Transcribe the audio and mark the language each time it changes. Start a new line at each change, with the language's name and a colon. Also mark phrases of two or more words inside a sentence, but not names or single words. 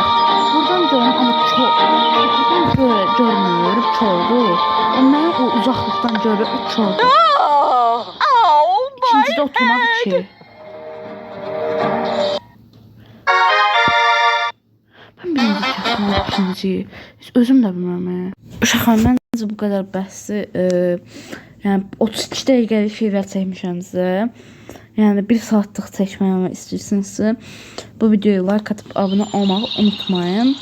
Turkish: Buradan görün ama çok. Buradan görmüyor çoğu. Ama o uzaklıktan görür o çoğu. İkincide oturmadı ki. Ben birinci kəsdim, ikinci.
Azerbaijani: Heç özüm də bilmirəm. Uşaqlar, məncə bu qədər bəhsi, yəni 32 dəqiqəlik şeylər çəkmişəm sizə. Yəni 1 saatlıq çəkməyimi istəyirsinizsə, bu videoya like atıb abunə olmağı unutmayın.